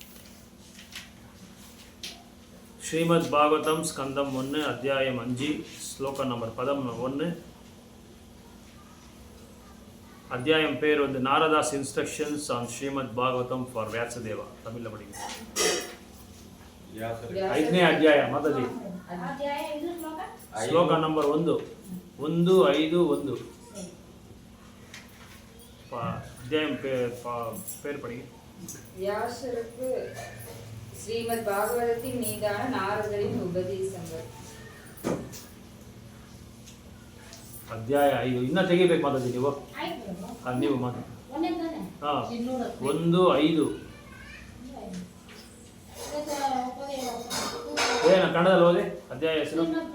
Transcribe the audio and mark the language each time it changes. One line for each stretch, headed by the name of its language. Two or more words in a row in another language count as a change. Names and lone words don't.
Tamil: ஸ்ரீமத் பாகவதம் ஸ்கந்தம் 1 அத்தியாயம் 5 ஸ்லோகம் நம்பர் பதம் 1. அத்தியாயம் பேர் வந்து
English: Narada's instructions on Srimad Bhagavatam for Vyasadeva.
Tamil: தமிழில் படிக்கணும்.
Kannada: 5ನೇ ಅಧ್ಯಾಯ ಮಾತಾಜಿ ಶ್ಲೋಕ ನಂಬರ್ 1 1 5 1
Tamil: அத்தியாயம் பேர் படிங்க. வியாசருக்கு ஸ்ரீமத் பாகவதத்தின் மீதான நாரதரின் உபதேசங்கள்.
Kannada: ಅಧ್ಯಾಯ 5 ಇನ್ನ ತೆಗಿಬೇಕು ಮಾತಾಜಿ ನೀವು ನೀವು ಮಾತಾಡಿ. 1 5 ಏನು ಕನ್ನಡದಲ್ಲಿ ಓದಿ ಅಧ್ಯಾಯ ಹೆಸರು?